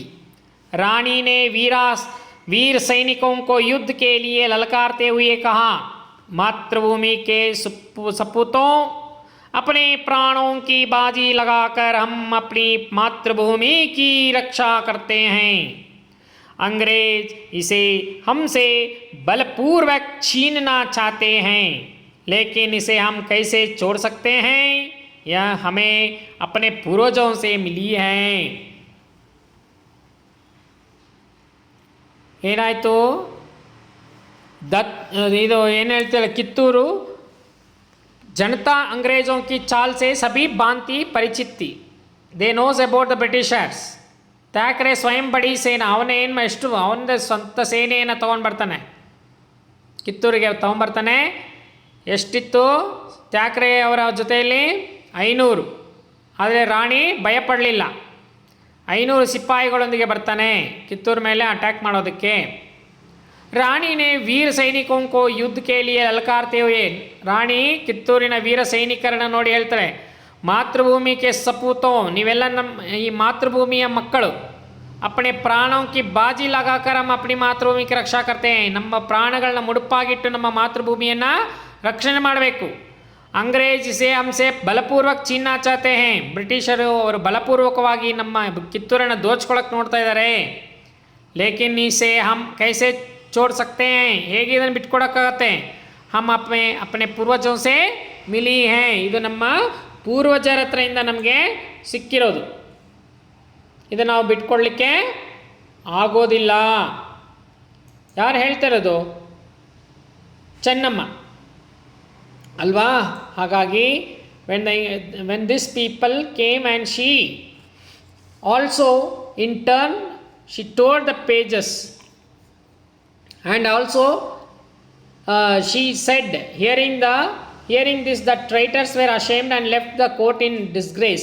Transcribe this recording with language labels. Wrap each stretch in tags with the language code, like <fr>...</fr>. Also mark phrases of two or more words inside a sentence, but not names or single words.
<hi>रानी ने वीर सैनिकों को युद्ध के लिए ललकारते हुए कहा, मातृभूमि के सपूतों, अपने प्राणों की बाजी लगाकर हम अपनी मातृभूमि की रक्षा करते हैं. अंग्रेज इसे हमसे बलपूर्वक छीनना चाहते हैं, लेकिन इसे हम कैसे छोड़ सकते हैं? यह हमें अपने पूर्वजों से मिली है.</hi> <kn>ಏನಾಯಿತು, ಇದು ಏನು ಹೇಳ್ತಾರೆ,</kn> <hi>ಕಿತ್ತೂರು जनता अंग्रेज़ों की चाल से सभी भांति परिचित थी.</hi> <en>they knows about the Britishers.</en> <kn>ಥ್ಯಾಕ್ರೆ</kn> <hi>स्वयं बड़ी सेना,</hi> <kn>ಅವನೇನು ಅವನದೇ ಸ್ವಂತ ಸೇನೆಯನ್ನು ತೊಗೊಂಡು ಬರ್ತಾನೆ, ಕಿತ್ತೂರಿಗೆ ತೊಗೊಂಬರ್ತಾನೆ. ಎಷ್ಟಿತ್ತು ಥ್ಯಾಕ್ರೆ ಅವರ ಜೊತೆಯಲ್ಲಿ? 500. ಆದರೆ ರಾಣಿ ಭಯಪಡಲಿಲ್ಲ. 500 ಸಿಪಾಯಿಗಳೊಂದಿಗೆ ಬರ್ತಾನೆ ಕಿತ್ತೂರು ಮೇಲೆ ಅಟ್ಯಾಕ್ ಮಾಡೋದಕ್ಕೆ.</kn> <hi>रानी ने वीर सैनिकों को युद्ध के लिए ललकारते हुए,</hi> <kn>ರಾಣಿ ಕಿತ್ತೂರಿನ ವೀರ ಸೈನಿಕರನ್ನ ನೋಡಿ ಹೇಳ್ತಾಳೆ,</kn> <hi>मातृभूमि के सपूतों,</hi> <kn>ನೀವೆಲ್ಲ ನಮ್ಮ ಈ ಮಾತೃಭೂಮಿಯ ಮಕ್ಕಳು.</kn> <hi>अपने प्राणों की बाजी लगाकर हम अपनी मातृभूमि की रक्षा करते हैं.</hi> <kn>ನಮ್ಮ ಪ್ರಾಣಗಳನ್ನ ಮುಡುಪಾಗಿಟ್ಟು ನಮ್ಮ ಮಾತೃಭೂಮಿಯನ್ನು ರಕ್ಷಣೆ ಮಾಡಬೇಕು.</kn> <hi>अंग्रेज इसे हमसे बलपूर्वक छीना चाहते हैं,</hi> <kn>ಬ್ರಿಟಿಷರು ಅವರು ಬಲಪೂರ್ವಕವಾಗಿ ನಮ್ಮ ಕಿತ್ತೂರನ್ನು ದೋಚ್ಕೊಳ್ಳೋಕೆ ನೋಡ್ತಾ ಇದ್ದಾರೆ.</kn> <hi>लेकिन इसे हम कैसे छोड़ सकते हैं,</hi> <kn>ಹೇಗೆ ಇದನ್ನು ಬಿಟ್ಕೊಡೋಕ್ಕಾಗತ್ತೆ?</kn> <hi>हम अपने पूर्वजों से मिली हैं,</hi> <kn>ಇದು ನಮ್ಮ ಪೂರ್ವಜರ ಹತ್ರದಿಂದ ನಮಗೆ ಸಿಕ್ಕಿರೋದು. ಇದು ನಾವು ಬಿಟ್ಕೊಡ್ಲಿಕ್ಕೆ ಆಗೋದಿಲ್ಲ. ಯಾರು ಹೇಳ್ತಿರೋದು? ಚೆನ್ನಮ್ಮ ಅಲ್ವಾ?</kn> <en>ಹಾಗಾಗಿ when this people came and she also in turn she tore the pages and also she said, hearing this, the traitors were ashamed and left the court in disgrace.</en>